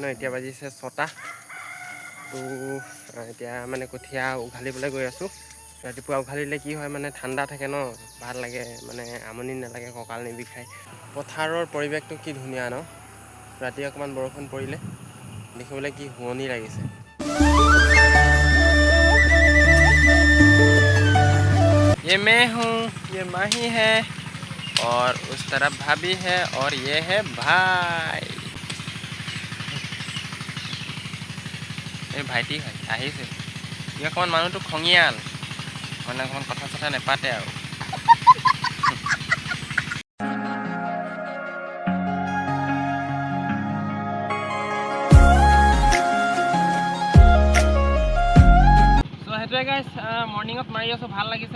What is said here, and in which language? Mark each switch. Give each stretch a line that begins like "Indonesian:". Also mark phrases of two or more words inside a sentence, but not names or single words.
Assamese: এতিয়া বাজিছে 6টা। তো এতিয়া মানে কঠীয়া উঘালিবলৈ গৈ আছোঁ। ৰাতিপুৱা উঘালিলে কি হয়, মানে ঠাণ্ডা থাকে ন, ভাল লাগে, মানে আমনি নালাগে, কঁকাল নিবিষায়। পথাৰৰ পৰিৱেশটো কি ধুনীয়া ন। ৰাতি অকণমান বৰষুণ পৰিলে দেখিবলৈ কি শুৱনি লাগিছে।
Hindi: ये मैं हूँ, ये माही है और उस तरफ भाभी है और ये है भाई।
Assamese: এই ভাইটি হয়, আহিছে। ই অকণমান মানুহটো খঙিয়াল, মানে অকণমান কথা চথা নেপাতে আৰু। চ' সেইটোৱে গাইজ, মৰ্ণিঙত মাৰি আছোঁ, ভাল লাগিছে।